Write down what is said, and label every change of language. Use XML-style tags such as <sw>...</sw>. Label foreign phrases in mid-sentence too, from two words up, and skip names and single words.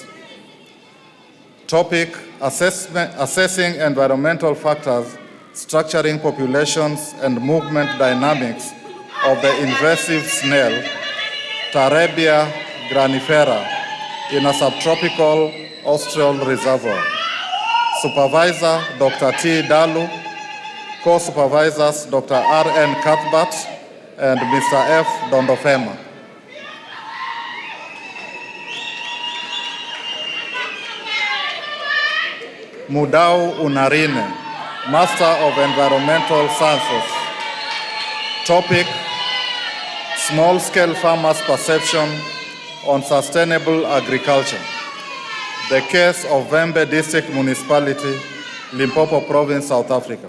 <en>Topic, assessing environmental factors, structuring populations and movement dynamics of the invasive snail, Tarebia granifera, in a subtropical austral reservoir. Supervisor, Dr. T. Dalu. Co-supervisors, Dr. R.N. Cuthbert and Mr. F. Dondofema. Mudau Unarine, Master of Environmental Sciences. Topic, small-scale farmers' perception on sustainable agriculture. The case of Vembe District Municipality, Limpopo Province, South Africa.</en>